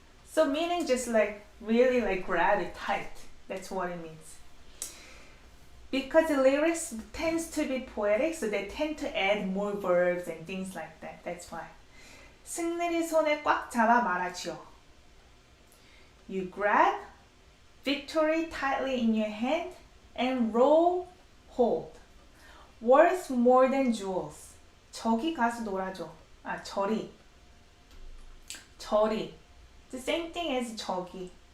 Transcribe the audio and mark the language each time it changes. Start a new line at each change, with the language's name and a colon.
English: So meaning just like really like grab it tight. That's what it means. Because the lyrics tends to be poetic, so they tend to add more verbs and things like that. That's why.
Korean: 승리를 손에 꽉 잡아 말하지요.
English: You grab victory tightly in your hand and roll, hold. Worth more than jewels.
Korean: 저기 가서 놀아줘. 저리. 저리.
English: The same thing as 저기.